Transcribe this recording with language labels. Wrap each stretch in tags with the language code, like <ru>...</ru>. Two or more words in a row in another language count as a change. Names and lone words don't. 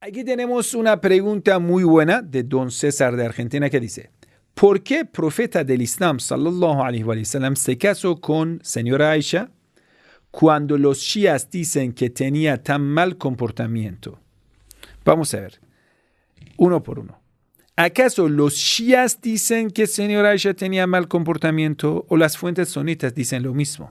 <es>Aquí tenemos una pregunta muy buena de don César de Argentina que dice: ¿por qué el profeta del Islam,</es> <ar>صلى الله عليه وسلم,</ar> <es>se casó con señora Aisha cuando los shias dicen que tenía tan mal comportamiento? Vamos a ver, uno por uno. ¿Acaso los shias dicen que señora Aisha tenía mal comportamiento o las fuentes sunitas dicen lo mismo?</es>